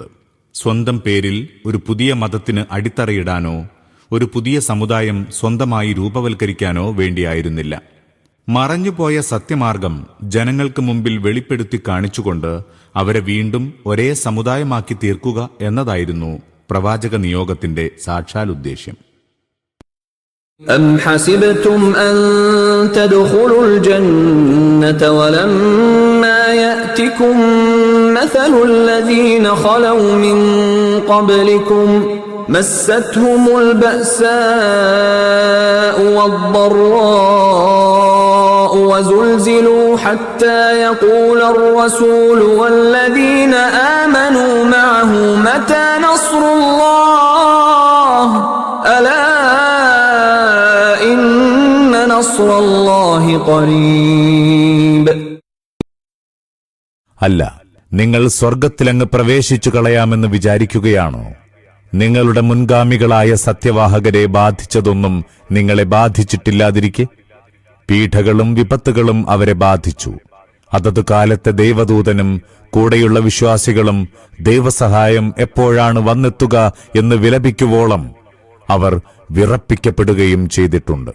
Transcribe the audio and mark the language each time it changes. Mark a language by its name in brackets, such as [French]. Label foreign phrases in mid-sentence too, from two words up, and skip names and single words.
[Malayalam] സ്വന്തം പേരിൽ ഒരു പുതിയ മതത്തിന് അടിത്തറയിടാനോ ഒരു പുതിയ സമുദായം സ്വന്തമായി രൂപവൽക്കരിക്കാനോ വേണ്ടിയായിരുന്നില്ല. മറഞ്ഞുപോയ സത്യമാർഗം ജനങ്ങൾക്ക് മുമ്പിൽ വെളിപ്പെടുത്തി കാണിച്ചുകൊണ്ട് അവരെ വീണ്ടും ഒരേ സമുദായമാക്കി തീർക്കുക എന്നതായിരുന്നു പ്രവാചക നിയോഗത്തിന്റെ സാക്ഷാൽ ഉദ്ദേശ്യം. [Arabic] أم حسبتم أن تدخلوا الجنة ولما يأتكم مثل الذين خلوا من قبلكم مستهم البأساء والضراء وزلزلوا حتى يقول الرسول والذين آمنوا معه متى نصر الله ألا إن نصر الله قريب. [Malayalam] അല്ല, നിങ്ങൾ സ്വർഗത്തിലങ്ങ് പ്രവേശിച്ചു കളയാമെന്ന് വിചാരിക്കുകയാണോ? നിങ്ങളുടെ മുൻഗാമികളായ സത്യവാഹകരെ ബാധിച്ചതൊന്നും നിങ്ങളെ ബാധിച്ചിട്ടില്ലാതിരിക്കെ? പീഠകളും വിപത്തുകളും അവരെ ബാധിച്ചു. അതത് കാലത്തെ ദൈവദൂതനും കൂടെയുള്ള വിശ്വാസികളും ദൈവസഹായം എപ്പോഴാണ് വന്നെത്തുക എന്ന് വിലപിക്കുവോളം അവർ വിറപ്പിക്കപ്പെടുകയും ചെയ്തിട്ടുണ്ട്.